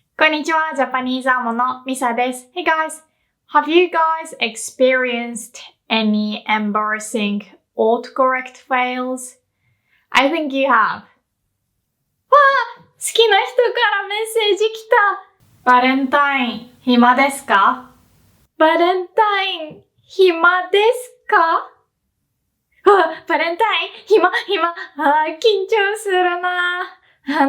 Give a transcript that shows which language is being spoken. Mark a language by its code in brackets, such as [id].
[ja] こんにちは、ジャパニーズアーモンのミサです。 [en] Hey guys, have you guys experienced any embarrassing autocorrect fails? I think you have. [ja] わあ、好きな人からメッセージ来た。バレンタイン、暇ですか？バレンタイン、暇ですか？バレンタイン、暇。緊張するな。